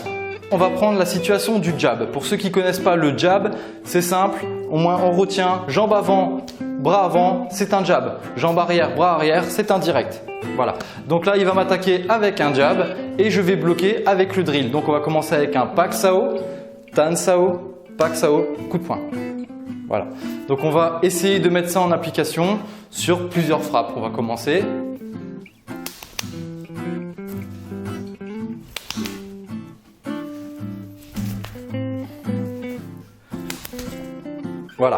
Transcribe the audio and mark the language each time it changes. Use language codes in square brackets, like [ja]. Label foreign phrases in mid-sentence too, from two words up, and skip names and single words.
[fr] On va prendre la situation du jab. Pour ceux qui ne connaissent pas le jab, c'est simple. Au moins, on retient jambe avant, bras avant, c'est un jab. Jambe arrière, bras arrière, c'est un direct. Voilà. Donc là, il va m'attaquer avec un jab et je vais bloquer avec le drill. Donc on va commencer avec un pak sao, tan sao, pak sao, coup de poing. Voilà. Donc on va essayer de mettre ça en application sur plusieurs frappes. On va commencer. Voilà.